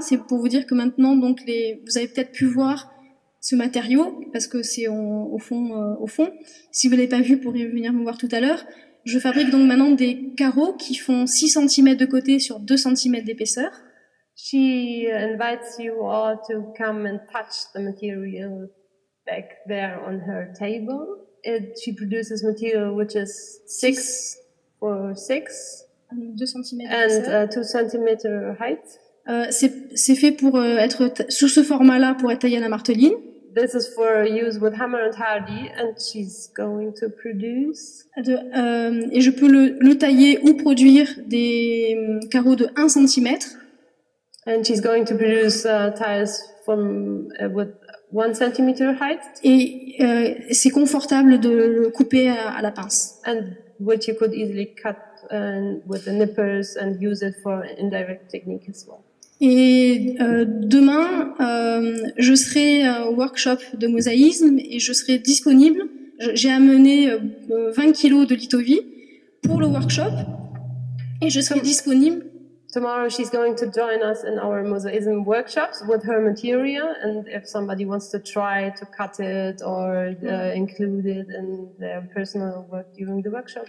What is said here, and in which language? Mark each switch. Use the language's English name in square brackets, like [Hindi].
[French] C'est pour vous dire que maintenant, donc vous avez peut-être pu voir ce matériau parce que c'est au fond. Si vous l'avez pas vu, vous pourrez venir me voir tout à l'heure. Je fabrique donc maintenant des carreaux qui font 6 cm de côté sur 2 cm d'épaisseur. [English] She invites you all to come and touch the material back there on her table. She produces material which is 6 for 6 2 cm and 2 cm height. [French] C'est fait pour être sous ce format-là pour être taillé à la marteline. [English] This is for use with hammer and hardy, and she's going to produce. [French] Et je peux le tailler ou produire des carreaux de 1 cm. [English] And she's going to produce tiles from with 1 cm height. [French] Et c'est confortable de le couper à la pince. [English] And which you could easily cut with the nippers and use it for indirect technique as well. [French] Et demain, je serai au workshop de mosaïsme et je serai disponible. J'ai amené 20 kilos de litovie pour le workshop et je serai disponible. [English] Tomorrow she's going to join us in our mosaism workshops with her material, and if somebody wants to try to cut it or include it in their personal work during the workshop,